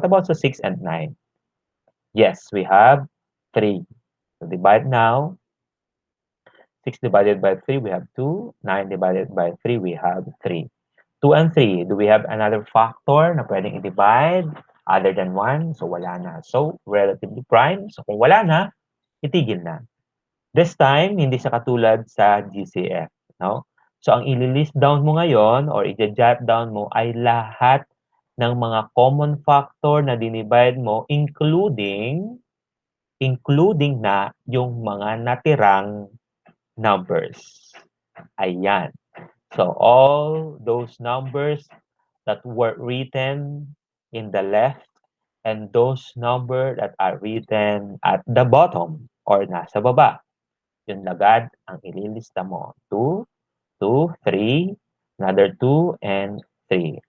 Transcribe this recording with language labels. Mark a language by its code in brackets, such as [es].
[en] What about sa 6 and 9? Yes, we have 3. So, divide now. 6 divided by 3, we have 2. 9 divided by 3, we have 3. 2 and 3, do we have another factor [tl] na pwedeng i-divide [en] other than 1? [tl] So, wala na. So, relatively prime. So, kung wala na, itigil na. This time, hindi siya katulad sa GCF. No? So, ang i-list down mo ngayon or i-jot down mo ay lahat ng mga common factor na dinivide mo, including na yung mga natirang numbers. Ayan. [en] So, all those numbers that were written in the left and those numbers that are written at the bottom or [tl] nasa baba, [en] yun agad ang ililista mo. 2, 2, 3, another 2, and 3.